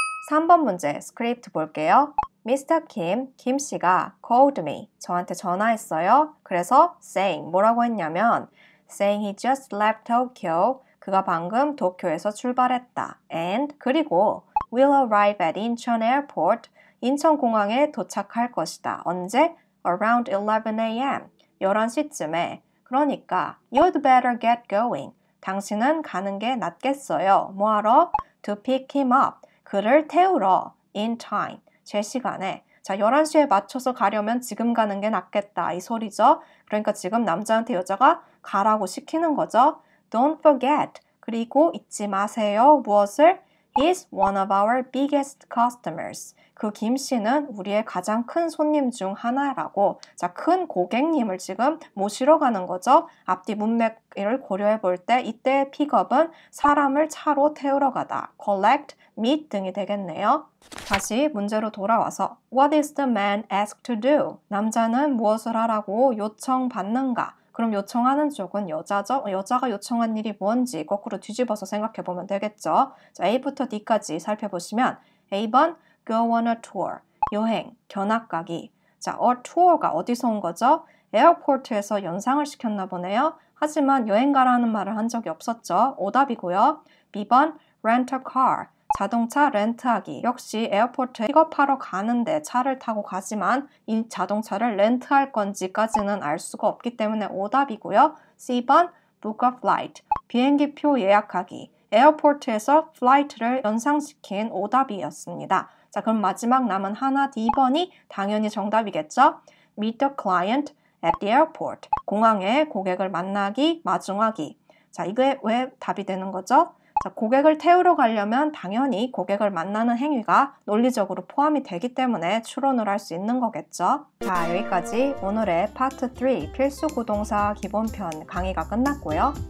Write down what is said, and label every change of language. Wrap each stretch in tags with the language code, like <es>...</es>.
<ko>(3번) 문제 스크립트 볼게요.</ko> <en>Mr.</en> <ko>김 씨가</ko> <en>called me,</en> <ko>저한테 전화했어요. 그래서</ko> <en>saying,</en> <ko>뭐라고 했냐면</ko> <en>saying he just left Tokyo,</en> <ko>그가 방금 도쿄에서 출발했다.</ko> <en>And,</en> <ko>그리고</ko> <en>will arrive at Incheon Airport,</en> <ko>인천공항에 도착할 것이다. 언제?</ko> <en>Around 11 a.m.</en> <ko>11시쯤에. 그러니까</ko> <en>you'd better get going.</en> <ko>당신은 가는 게 낫겠어요. 뭐하러?</ko> <en>To pick him up.</en> <ko>그를 태우러.</ko> <en>In time.</en> <ko>제 시간에. 자, 11시에 맞춰서 가려면 지금 가는 게 낫겠다. 이 소리죠. 그러니까 지금 남자한테 여자가 가라고 시키는 거죠.</ko> <en>Don't forget.</en> <ko>그리고 잊지 마세요. 무엇을?</ko> <en>He's one of our biggest customers.</en> <ko>그 김 씨는 우리의 가장 큰 손님 중 하나라고. 자, 큰 고객님을 지금 모시러 가는 거죠. 앞뒤 문맥을 고려해 볼 때 이때의 픽업은 사람을 차로 태우러 가다. collect, meet 등이 되겠네요. 다시 문제로 돌아와서</ko> <en>What is the man asked to do?</en> <ko>남자는 무엇을 하라고 요청받는가? 그럼 요청하는 쪽은 여자죠? 여자가 요청한 일이 뭔지 거꾸로 뒤집어서 생각해 보면 되겠죠. 자, A부터 D까지 살펴보시면 A번</ko> <en>go on a tour,</en> <ko>여행, 견학 가기. 자, a tour가 어디서 온 거죠? 에어포트에서 연상을 시켰나 보네요. 하지만 여행 가라는 말을 한 적이 없었죠. 오답이고요. B번</ko> <en>rent a car,</en> <ko>자동차 렌트하기. 역시 에어포트에 픽업하러 가는데 차를 타고 가지만 이 자동차를 렌트할 건지까지는 알 수가 없기 때문에 오답이고요. C번</ko> <en>book a flight,</en> <ko>비행기표 예약하기. 에어포트에서 플라이트를 연상시킨 오답이었습니다. 자, 그럼 마지막 남은 하나 D번이 당연히 정답이겠죠?</ko> <en>Meet the client at the airport.</en> <ko>공항에 고객을 만나기, 마중하기. 자, 이게 왜 답이 되는 거죠? 자, 고객을 태우러 가려면 당연히 고객을 만나는 행위가 논리적으로 포함이 되기 때문에 추론을 할 수 있는 거겠죠. 자, 여기까지 오늘의 파트 3 필수 구동사 기본편 강의가 끝났고요.</ko>